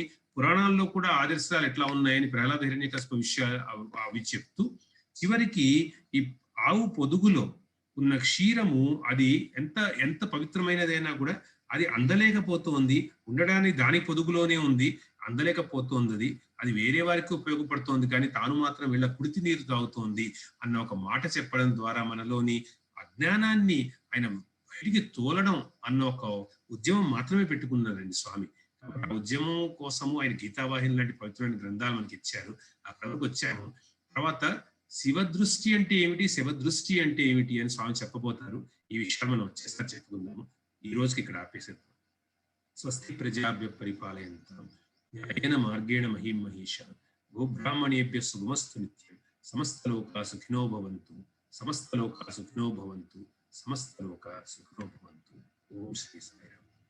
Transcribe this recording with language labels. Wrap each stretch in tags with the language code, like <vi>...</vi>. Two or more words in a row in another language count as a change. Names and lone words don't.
<te>పురాణాల్లో కూడా ఆదర్శాలు ఎట్లా ఉన్నాయని ప్రహ్లాద హిరణ్యకశిప విషయాలు అవి చెప్తూ చివరికి ఈ ఆవు పొదుగులో ఉన్న క్షీరము అది ఎంత పవిత్రమైనదైనా కూడా అది అందలేకపోతుంది, ఉండడానికి దాని పొదుగులోనే ఉంది, అందలేకపోతుంది, అది వేరే వారికి ఉపయోగపడుతోంది కానీ తాను మాత్రం వీళ్ళ కుడితి నీరు తాగుతోంది అన్న ఒక మాట చెప్పడం ద్వారా మనలోని అజ్ఞానాన్ని ఆయన బయటికి తోలడం అన్న ఒక ఉద్యమం మాత్రమే పెట్టుకున్నారండి స్వామి. ఆ ఉద్యమం కోసము ఆయన గీతావాహిని లాంటి పవిత్రమైన గ్రంథాలు మనకి ఇచ్చారు. అక్కడికి వచ్చాము. తర్వాత శివదృష్టి అంటే ఏమిటి, శివదృష్టి అంటే ఏమిటి అని స్వామి చెప్పబోతారు. ఈ విషయాలు మనం వచ్చేసారి చెప్పుకుందాము. ఈ రోజుకి ఇక్కడ ఆపేసేద్దాం.</te> <sa>స్వస్తి ప్రజాభ్య పరిపాలయంతాం న్యాయేన మార్గేణ మహీం మహిషా గోబ్రాహ్మణేభ్య శుభమస్తు నిత్యం సమస్తలోకా సుఖినో భవంతు సమస్తలోకా సుఖినో భవంతు సమస్తలోకా సుఖినో భవంతు. ఓం శ్రీ సాయి.</sa>